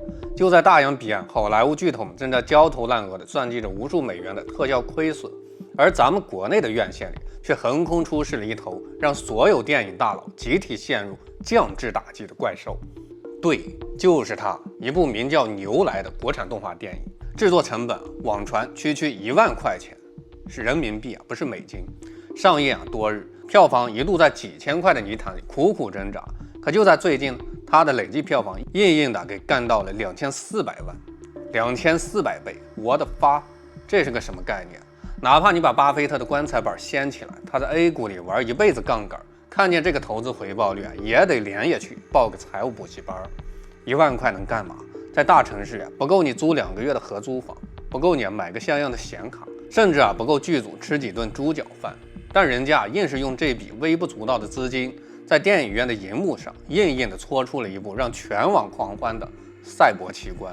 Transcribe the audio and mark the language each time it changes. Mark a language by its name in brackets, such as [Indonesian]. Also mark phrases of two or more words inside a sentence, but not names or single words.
[Chinese] 就在大洋彼岸，好莱坞巨头们正在焦头爛額地算計着无数美元的特效虧損，而咱们国内的院線里却橫空出世了一头让所有電影大佬集體陷入降智打擊的怪獸。对，就是它，一部名叫《牛來》的國產動畫電影。制作成本網傳區1萬塊錢，是人民幣啊，不是美金。上映多日，票房一度在幾千塊的泥潭裡苦苦掙扎。可就在最近，它的累計票房硬的給幹到了2400萬，2400倍！我的發，這是個什麼概念？哪怕你把巴菲特的棺材板掀起來，他在 A 股裡玩一輩子槓桿，看見這個投資回報率也得連夜去報個財務補習班。1萬塊能幹嘛？在大城市不夠你租2個月的合租房，不夠你買個像樣的顯卡，甚至不夠劇組吃幾頓豬腳飯。但人家硬是用這筆微不足道的資金，在電影院的熒幕上硬的搓出了一部讓全網狂歡的賽博奇觀。